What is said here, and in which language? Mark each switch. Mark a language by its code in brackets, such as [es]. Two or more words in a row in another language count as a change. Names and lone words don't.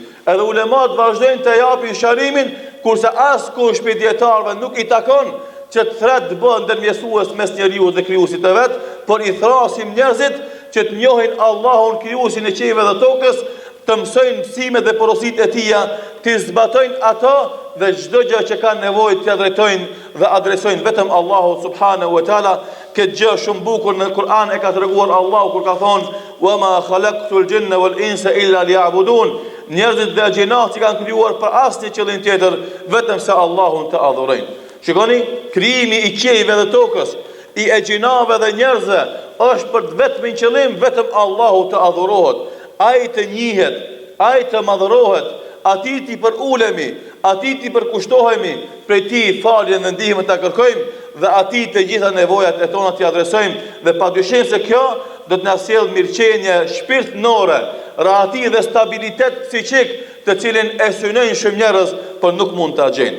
[sq] Edhe ulemat vazhdojnë të japin sqarimin, kurse askush prej dietarëve nuk i takon që të thret të bëhen ndërmjetësues mes njeriu dhe krijuesit të vet, por i thrasim njerëzit që të njohin Allahun, krijuesin e qiejve dhe tokës, të mësojnë mësimet dhe porositë e tija, të zbatojnë ato dhe çdo gjë që kanë nevojë të drejtojnë dhe adresojnë vetëm Allahu [ar] سبحانه وتعالى. [sq] Këtë gjë shumë bukur në Kur'an e ka treguar Allahu kur ka thonë: [ar] "وما خلقت الجن والإنس إلا ليعبدون." [sq] Njerëzit dhe gjinat që kanë krijuar për asnjë qëllim tjetër vetëm se Allahun të adhurojnë. Shikoni, krijimi i qiejve dhe tokës, i e gjinave dhe njerëzve është për vetëm qëllim vetëm Allahu të adhurohet, ai të njihet, ai të madhërohet, atij ti për ulemi, atij ti për kushtohemi, prej tij faljen dhe ndihmën ta kërkojmë dhe atij të gjitha nevojat e tona t'i adresojmë dhe padyshim se kjo do të na sjellë mirëqenie shpirtërore, rahati dhe stabilitet psiqik, të cilin e synojnë shumë njerëz, por nuk mund ta gjejnë.